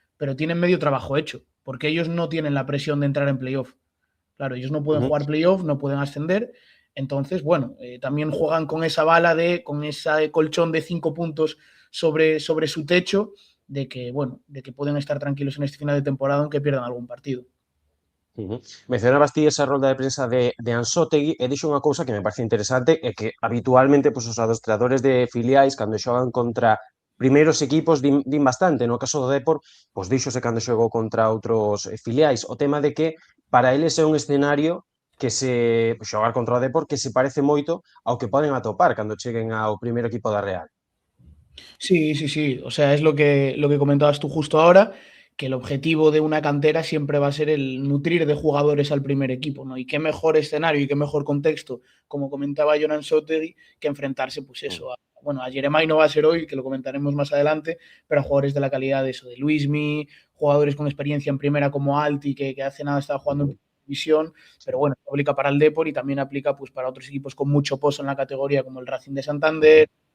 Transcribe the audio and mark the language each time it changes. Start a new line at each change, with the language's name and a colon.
Spanish: Pero tienen medio trabajo hecho, porque ellos no tienen la presión de entrar en playoff. Claro, ellos no pueden Uh -huh. jugar playoff, no pueden ascender. Entonces, bueno, también juegan con esa bala con ese colchón de 5 puntos sobre su techo, de que, bueno, de que pueden estar tranquilos en este final de temporada aunque pierdan algún partido.
Galician: Mencionabas ti esa rolda de prensa de Ansótegui e dixo unha cousa que me parece interesante é que habitualmente pois, os adestradores de filiais cando xogan contra primeiros equipos din bastante, no caso do Depor pois díxose cando xogou contra outros filiais o tema de que para eles é un escenario que se xogar contra o Depor que se parece moito ao que poden atopar cando cheguen ao primeiro equipo da Real.
Spanish: Sí, sí, sí. O sea, es lo que comentabas tú justo ahora, que el objetivo de una cantera siempre va a ser el nutrir de jugadores al primer equipo, ¿no? Y qué mejor escenario y qué mejor contexto, como comentaba Jonan Sotegui, que enfrentarse, pues eso, bueno, a Jeremai no va a ser hoy, que lo comentaremos más adelante, pero a jugadores de la calidad de eso, de Luismi, jugadores con experiencia en primera como Alti, que hace nada estaba jugando en división, pero bueno, aplica para el Depor y también aplica pues para otros equipos con mucho pozo en la categoría, como el Racing de Santander,